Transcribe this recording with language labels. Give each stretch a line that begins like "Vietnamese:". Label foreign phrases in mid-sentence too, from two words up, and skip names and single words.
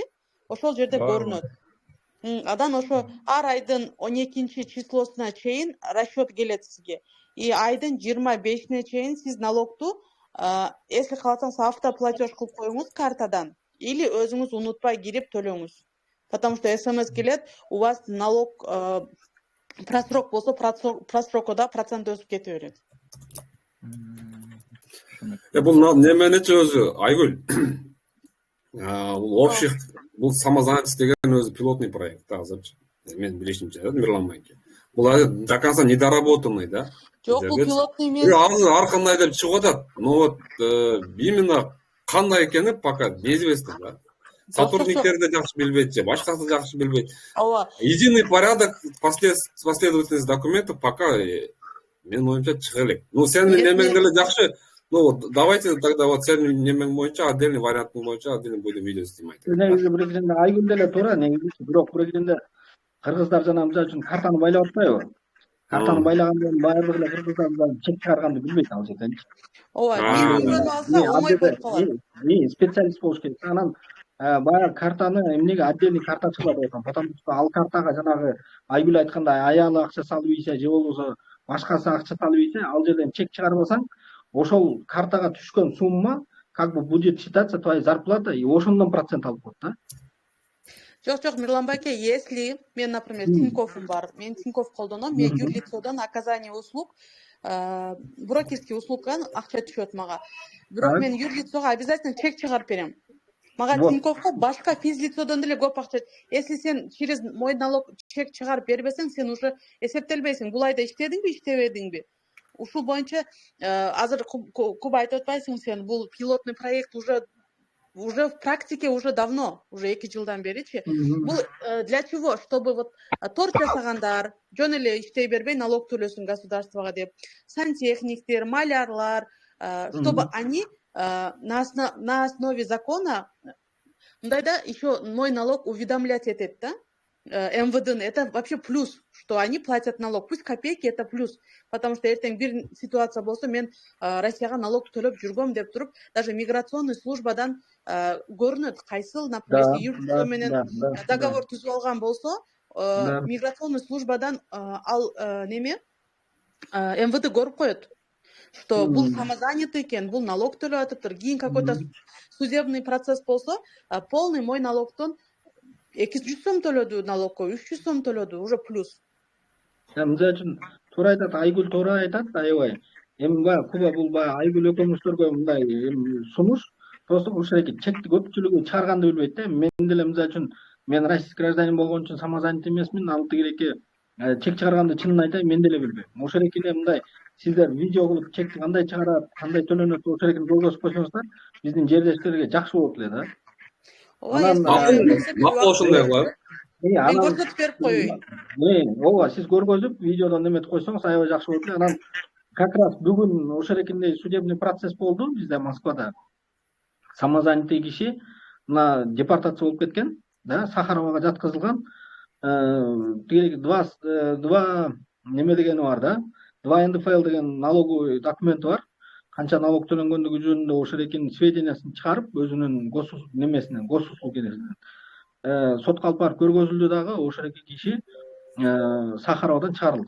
Kyrgyz: Ошол жерде көрүнөт. Адан ошо ар айдын 12 числосуна чейин расчет келет сизге. И айдын 25-не чейин сиз налогду, если кааласаңыз автоплатеж кылып коюңуз картадан или өзүңүз унутпай кирип төлөңүз.
Russian: Потому что
Kyrgyz: СМС келет,
Russian: у вас налог просрок
Kyrgyz: болсо, просрокода процент өсүп кете берет. Бул неменечи өзү Айгүл? Бул общий, бул самозанятость деген өзү
Russian: пилотный проект
Kyrgyz: азырчы. Мен билишимче, Мирлан Майке. Бул
Russian: до конца недоработанный,
Kyrgyz: да? Жок, бул пилотный эмес. Азыр ар кандай деп чыгып атат.
Russian: Но вот именно
Kyrgyz: кандай экени
Russian: пока неизвестно, да?
Kyrgyz: Сотрудниктер да жакшы билбейт же, башкасы жакшы билбейт. Ооба.
Russian: Единый порядок, последовательность документов пока
Kyrgyz: менин оюмча чыга элек. Ну, сенин немең деле жакшы.
Russian: Ну вот, давайте тогда вот
Kyrgyz: сенин немең боюнча,
Russian: отдельный вариантың боюнча, отдельный будем видео снимать.
Kyrgyz: Негизи бир кезинде Айгүл деле туура, негизи бирок бир кезинде кыргыздар жана мисалы үчүн картаны байлап атпайбы? Картаны байлагандан баардыгы эле кыргыздар чек чыгарганды билбейт ал жерден. Ооба, билбей алса оңой болуп калат. Специалист болуш керек. Анан баягы картаны эмнеге отдельный карта чыгат деп атам.
Russian: Потому что
Kyrgyz: ал картага жанагы Айгүл айткандай аялы акча салып ийсе же болбосо башкасы акча салып ийсе, ал жерден чек чыгарбасаң, ошол картага түшкөн сумма
Russian: как бы будет считаться твоей зарплатой,
Kyrgyz: и ошондон процент алып коет да. Жок, Мирлан байке, если мен, например, Тиньковым бар, мен Тинькофф колдоном, мен юрлицодон
Russian: оказание услуг,
Kyrgyz: брокерский услугдан акча түшөт мага. Бирок мен юрлицого обязательно чек чыгарып берем. Мага Тиньковко башка физлицодон деле көп акча. Если сен
Russian: через мой налог
Kyrgyz: чек чыгарып бербесең, сен уже эсептелбейсиң. Бул айда иштедиңби, иштебедиңби? Ушул боюнча азыр көп айтып атпайсың сен, бул
Russian: пилотный проект уже в практике уже давно,
Kyrgyz: уже 2 жылдан беричи. Бул
Russian: для чего? Чтобы вот
Kyrgyz: торт жасагандар, жөн эле иштей бербей налог төлөсүн государствого деп, сантехниктер, малярлар,
Russian: чтобы они на основе закона, мындайда еще мой налог уведомлять этет, да? МВД, это вообще плюс, что они платят налог. Пусть копейки, это плюс. Потому что
Kyrgyz: эртең бир ситуация болсо, мен Россияга налог төлөп жүргөм деп туруп, даже миграционный службадан көрүнөт, кайсыл, например, юрлицо менен договор түзүп алган болсо, миграционный службадан ал неме МВД көрүп коет, что бул самозанятый экен, бул налог төлөп атыптыр. Кийин
Russian: какой-то судебный процесс
Kyrgyz: болсо, полный мой налогтон 200 сом төлөдү налогко, 300 сом төлөдү, уже плюс. Мисалы үчүн туура айтат, Айгүл туура айтат, аябай. Эми Куба бул Айгүл экөөңүздөргө мындай сунуш, просто ушул эки чекти көпчүлүгү чыгарганды билбейт да. Мен деле мисалы үчүн мен
Russian: российский гражданин
Kyrgyz: болгон үчүн самозанятый эмесмин, ал тигиреки чек чыгарганды чынын айтайын, мен деле билбейм. Ошол экине мындай сиздер видео кылып чекти кандай чыгарат, кандай төлөнөт, ошол экини жолдошуп койсоңуздар, биздин жердештерге жакшы болот эле да. Макул ошондой кылалы. Мен анан көрсөтүп берип коеюн. ооба сиз көргөзүп видеодон неметип койсоңуз аябай жакшы болот эле. Анан
Russian: как раз
Kyrgyz: бүгүн ошол эркиндей
Russian: судебный процесс
Kyrgyz: болду бизде Москвада. Самозанятый киши мына депортация болуп кеткен, да, Сахаровага жаткызылган. Тиги два неме дегени бар да. 2 НДФЛ деген налоговый документи бар. Канча налог төлөнгөндүгү жөнүндө ошол эркинин сведениясын чыгарып, өзүнүн немесинен, госуслуг энесинен сотко алып барып көргөзүлдү дагы, ошол эки киши Сахаровадан чыгарылды.